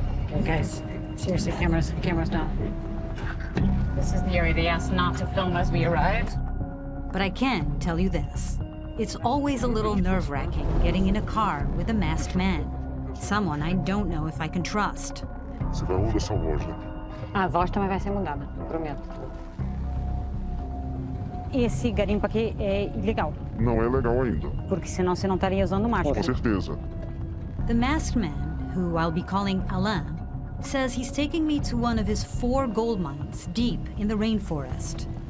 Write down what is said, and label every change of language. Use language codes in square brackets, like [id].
[en] Okay, guys, seriously, cameras down. This is the area they asked not to film as we arrived. But I can tell you this. It's always a little nerve-wracking getting in a car with a masked man. Someone I don't know if I can trust. [pt] Você vai mudar essa voz, né? A voz também vai ser mudada, prometo. Esse garimpo aqui é ilegal, Não é legal ainda, porque senão você não estaria usando máscara. com certeza. [en] The masked man, who I'll be calling Alain, says he's taking me to one of his 4 gold mines deep in the rainforest.